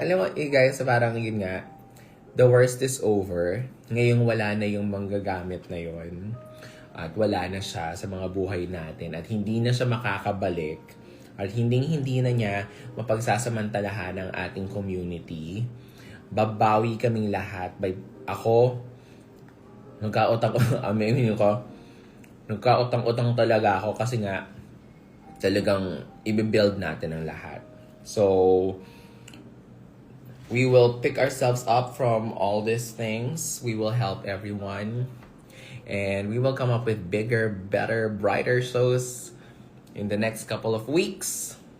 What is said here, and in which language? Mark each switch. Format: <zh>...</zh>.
<tl>Alam mo, guys, parang yun nga,</tl> <en>the worst is over.</en> <tl>Ngayong wala na yung manggagamit na yun. At wala na siya sa mga buhay natin. At hindi na siya makakabalik. At hindi na niya mapagsasamantalahan ng ating community. Babawi kaming lahat. Ako, nagkautang-utang talaga ako kasi nga talagang i-build natin ang lahat.</tl> <en>So, we will pick ourselves up from all these things. We will help everyone. And we will come up with bigger, better, brighter shows in the next couple of weeks.</en>